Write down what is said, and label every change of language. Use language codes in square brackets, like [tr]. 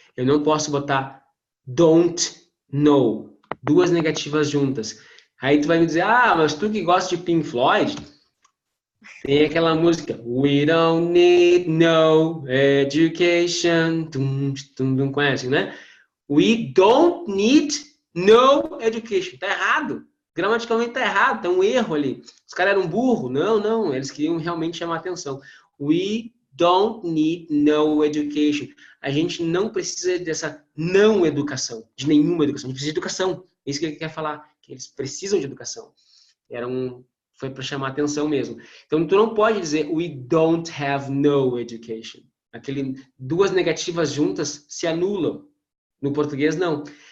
[pt] Eu não posso botar [en] don't know. [pt] Duas negativas juntas. Aí tu vai me dizer, ah, mas tu que gosta de Pink Floyd, tem aquela música, [en] We don't need no education. [pt] Conhece, né? [en] We don't need no education. [pt] Tá errado. Gramaticalmente tá errado. Tem um erro ali. Os caras eram burros. Não. Eles queriam realmente chamar atenção. [en] We don't need no education. [pt] A gente não precisa dessa não educação. De nenhuma educação. A gente precisa de educação. É isso que ele quer falar. Que eles precisam de educação. Foi para chamar atenção mesmo. Então, tu não pode dizer [en] we don't have no education. [pt] Duas negativas juntas se anulam. No português, não.